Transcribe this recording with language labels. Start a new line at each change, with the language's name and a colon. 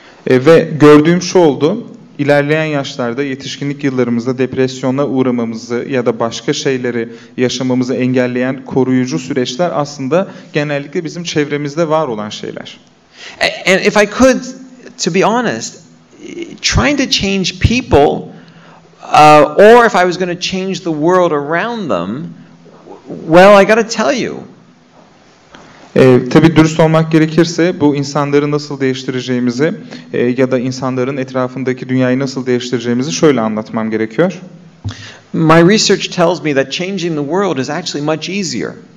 Turkish: Ve gördüğüm şu oldu, ilerleyen yaşlarda yetişkinlik yıllarımızda depresyona uğramamızı ya da başka şeyleri yaşamamızı engelleyen koruyucu süreçler aslında genellikle bizim çevremizde var olan şeyler.
English: And if I could, to be honest, trying to change people, or if I was going to change the world around them, well, I got to tell you.
Turkish: Tabii dürüst olmak gerekirse bu insanları nasıl değiştireceğimizi ya da insanların etrafındaki dünyayı nasıl değiştireceğimizi şöyle anlatmam gerekiyor.
English: My research tells me that changing the world is actually much easier.